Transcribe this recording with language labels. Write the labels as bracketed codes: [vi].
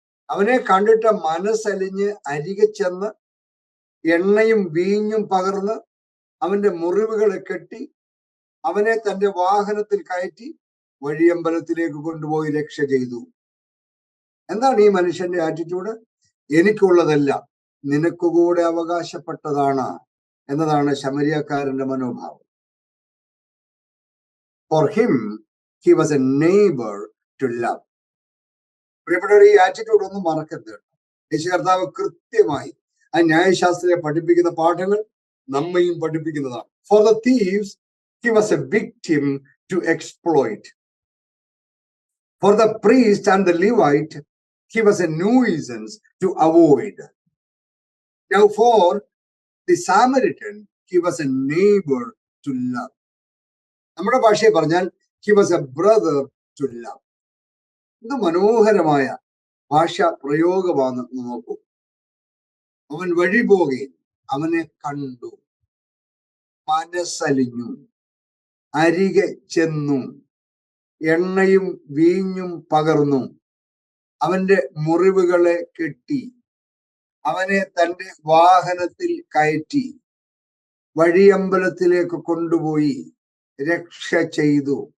[ml] അവനെ കണ്ടിട്ട് മനസ്സലിഞ്ഞ് അരികെ ചെന്ന് എണ്ണയും വീഞ്ഞും പകർന്ന് അവന്റെ മുറിവുകളെ കെട്ടി അവനെ തന്റെ വാഹനത്തിൽ കയറ്റി വഴിയമ്പലത്തിലേക്ക് കൊണ്ടുപോയി രക്ഷ ചെയ്തു. എന്താണ് ഈ മനുഷ്യന്റെ ആറ്റിറ്റ്യൂഡ്? എനിക്കുള്ളതെല്ലാം നിനക്കുകൂടെ അവകാശപ്പെട്ടതാണ് എന്നതാണ് ശമര്യക്കാരന്റെ മനോഭാവം. [en] For him, he was a neighbor to love. [ml] പ്രിയപ്പെട്ടവർ, ഈ ആറ്റിറ്റ്യൂഡ് ഒന്നും മറക്കരുത്. യേശു കർത്താവ് കൃത്യമായി ആ ന്യായശാസ്ത്രിയെ പഠിപ്പിക്കുന്ന പാഠങ്ങൾ നമ്മയും പഠിപ്പിക്കുന്നതാണ്. [en] For the thieves, he was a victim to exploit. For the priest and the Levite, he was a nuisance to avoid. Now for the Samaritan, he was a neighbor to love. [ml] നമ്മുടെ ഭാഷയെ പറഞ്ഞാൽ [en] he was a brother to love. [ml] ഇത് മനോഹരമായ ഭാഷാ പ്രയോഗമാണ്. നോക്കൂ, അവൻ വഴി പോകുകയും അവനെ കണ്ടു, മനസ്സലിഞ്ഞു, അരികെ ചെന്നു, എണ്ണയും വീഞ്ഞും പകർന്നു, അവന്റെ മുറിവുകളെ കെട്ടി, അവനെ തന്റെ വാഹനത്തിൽ കയറ്റി വഴിയമ്പലത്തിലേക്ക് കൊണ്ടുപോയി രക്ഷ ചെയ്തു.